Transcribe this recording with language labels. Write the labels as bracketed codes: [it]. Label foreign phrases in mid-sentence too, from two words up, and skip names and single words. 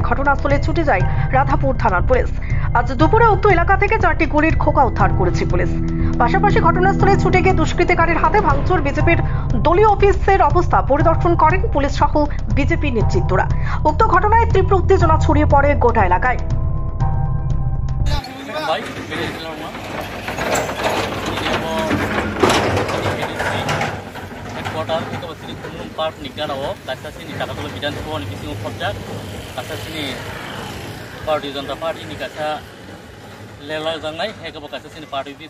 [bn] ঘটনাস্থলে ছুটে যায় রাধাপুর থানার পুলিশ। আজ দুপুরে উক্ত এলাকা থেকে 4টি গুলির খোকা উদ্ধার করেছে পুলিশ। পাশাপাশি ঘটনাস্থলে ছুটে গিয়ে দুষ্কৃতিকারীর হাতে ভাঙচুর বিজেপির দলীয় অফিসের অবস্থা পরিদর্শন করেন পুলিশ সহ বিজেপি নেতৃত্বরা। উক্ত ঘটনায় তীব্র উত্তেজনা ছড়িয়ে পড়ে গোটা এলাকায়। [brx] भारतीय जनता पार्टी नि गासा लेला जांनाय हेगब गासा सिनि पार्टी बिस